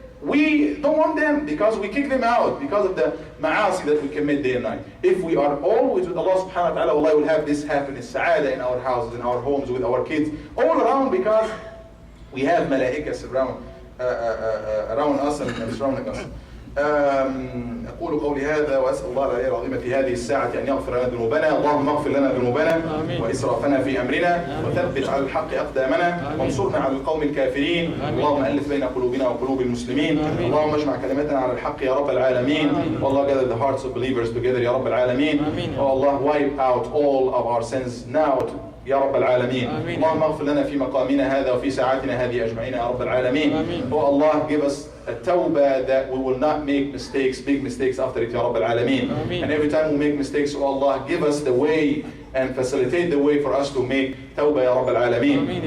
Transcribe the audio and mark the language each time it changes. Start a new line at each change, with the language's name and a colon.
English: We don't want them because we kick them out because of the ma'asi that we commit day and night. If we are always with Allah subhanahu wa ta'ala, Allah will have this happiness, sa'ada in our houses, in our homes, with our kids, all around because we have mala'ikas around us and surrounding us.
Arabic: أقول قولي هذا وأسأل الله العلي العظيم في هذه الساعة أن يغفر لنا ذنوبنا. اللهم اغفر لنا ذنوبنا وإسرافنا في أمرنا وثبت على الحق أقدامنا وانصرنا على القوم الكافرين. اللهم ألف بين قلوبنا وقلوب المسلمين. اللهم اجمع كلمتنا على الحق يا رب العالمين.
English: Oh Allah, gather the hearts of believers together
Arabic: يا رب العالمين.
English: Oh Allah, wipe out all of our sins now يا رب العالمين.
Arabic: اللهم اغفر لنا في مقامنا هذا وفي ساعاتنا هذه أجمعين يا رب العالمين.
English: Oh Allah, give us a tawbah that we will not make mistakes, big mistakes after it, Ya Rabb al-Alameen. And every time we make mistakes, oh Allah, give us the way and facilitate the way for us to make tawbah, Ya Rabb al-Alameen.